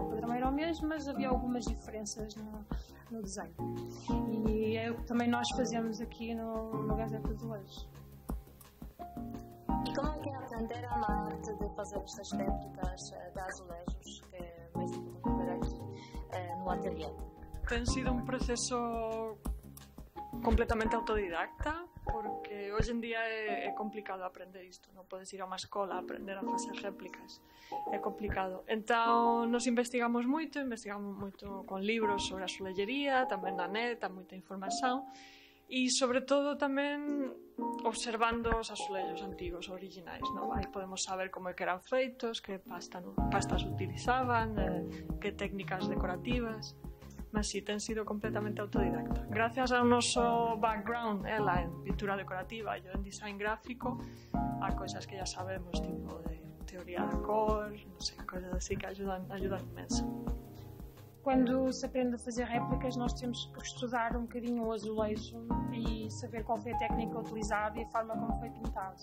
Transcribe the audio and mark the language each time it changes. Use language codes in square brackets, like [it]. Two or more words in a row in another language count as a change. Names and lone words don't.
[pt] O padrão era o mesmo, mas havia algumas diferenças no desenho. E é o que também nós fazemos aqui no Gazeta Azulejos. E como é que aprenderam a arte de fazer estas réplicas de azulejos que vais ver aqui no ateliê? [gl] Ten sido un proceso completamente autodidacta, porque hoxe en día é complicado aprender isto, non podes ir a unha escola a aprender a facer réplicas, é complicado. Entón nos investigamos moito con libros sobre a azulellería, tamén na net, há moita información, e sobre todo tamén observando os azulejos antigos, originais, non? Aí podemos saber como é que eran feitos, que pastas utilizaban, que técnicas decorativas. Mas sí, ten sido completamente autodidacta. Gracias ao noso background, ela en pintura decorativa e eu en design gráfico, [pt] há coisas que já sabemos, [gl] tipo de teoría da cor, non sei, coisas así que ajudan imenso. [pt] Quando se aprende a fazer réplicas, nós temos que estudar um bocadinho o azulejo e saber qual foi a técnica utilizada e a forma como foi pintado.